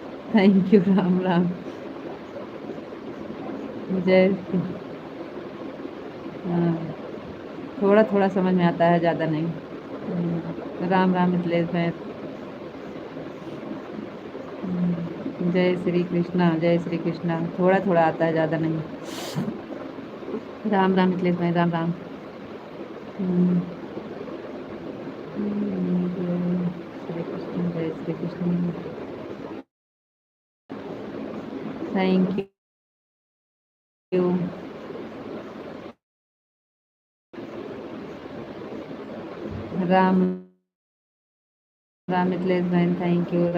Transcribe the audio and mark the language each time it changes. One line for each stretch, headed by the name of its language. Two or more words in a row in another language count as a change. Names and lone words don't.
English: thank you.
Hindi: राम राम। जय। हाँ, थोड़ा थोड़ा समझ में आता है, ज़्यादा नहीं। राम राम मिथिलेश भाई। जय श्री कृष्णा, जय श्री कृष्णा। थोड़ा थोड़ा आता है, ज़्यादा नहीं। राम राम मिथिलेश भाई, राम राम। हम्म, जय श्री कृष्ण, जय श्री कृष्ण।
English: thank you.
Hindi: राम राम मिथिलेश भाई,
English: thank you.